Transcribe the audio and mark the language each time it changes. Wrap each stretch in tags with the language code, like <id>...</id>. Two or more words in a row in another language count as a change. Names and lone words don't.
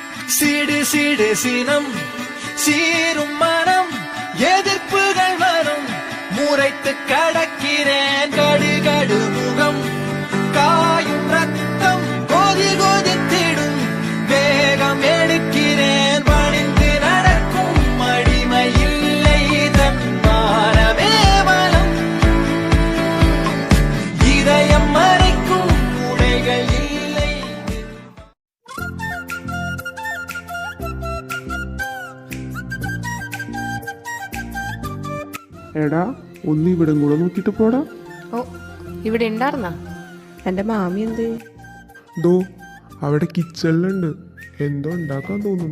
<ta>சீடு சீடு சினம் சீரும் மனம் எதிர்ப்புகள் வரும் முறைத்து கடக்கிறேன் கடுகடு முகம் காயும் ரத்தம் கொதி கொதித்திடும் வேகம் எடுக்கிறேன் பணிந்து நடக்கும் அடிமை இல்லை தன்மானமே பலம் இதயம் மறைக்கும் உடைகள் இல்லை.</ta> <ml>എടാ ഒന്ന് ഇവിടെ കൂടെ നോക്കിട്ട് പോടാ. ഓ, ഇവിടെ ഉണ്ടായിരുന്ന എൻ്റെ മാമി എന്ത്? ദോ അവിടെ കിച്ചണിലുണ്ട്, എന്തോ ഉണ്ടാക്കാൻ തോന്നുന്നു.</ml>